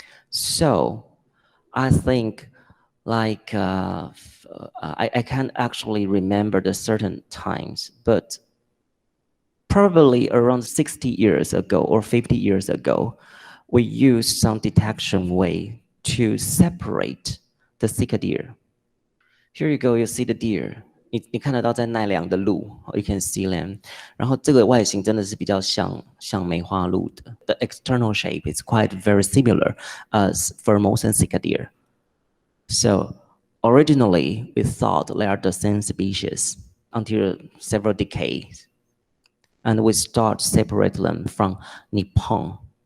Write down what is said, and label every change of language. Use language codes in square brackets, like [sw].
[en] So I think like I can't actually remember the certain times, but probably around 60 years ago or 50 years ago, we used some detection way to separate the Sika deer. Here you go, you see the deer. [zh] 你看得到在奈良的鹿 [en] you can see them. [zh] 然后这个外形真的是比较像梅花鹿的。 [en] The external shape is quite very similar as Formosan Sika deer. So originally, we thought they are the same species until several decades. And we start separate them from Nippon.